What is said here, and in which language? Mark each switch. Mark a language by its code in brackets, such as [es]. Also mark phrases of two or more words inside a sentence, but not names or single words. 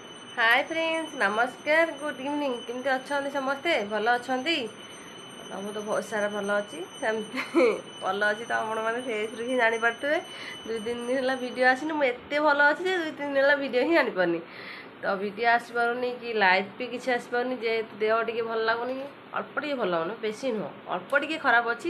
[en] hi friends, नमस्कार, good evening. [or] କେମିତି ଅଛ ସମସ୍ତେ? ଭଲ ଅଛ? ମୁଁ ତ ବହୁତ ସାରା ଭଲ ଅଛି, ସେମିତି ଭଲ ଅଛି ତ ଆପଣମାନେ ଫେସ୍ରୁ ହିଁ ଜାଣିପାରୁଥିବେ। 2-3 ଦିନ ହେଲା ଭିଡ଼ିଓ ଆସିନି। ମୁଁ ଏତେ ଭଲ ଅଛି ଯେ 2-3 ଦିନ ହେଲା ଭିଡ଼ିଓ ହିଁ ଆଣିପାରୁନି। ତ ଭିଡ଼ିଓ ଆସିପାରୁନି କି ଲାଇଭ୍ ବି କିଛି ଆସିପାରୁନି, ଯେହେତୁ ଦେହ ଟିକେ ଭଲ ଲାଗୁନି। ଅଳ୍ପ ଟିକେ ଭଲ ଲାଗୁନି, ବେଶୀ ନୁହଁ, ଅଳ୍ପ ଟିକେ ଖରାପ ଅଛି।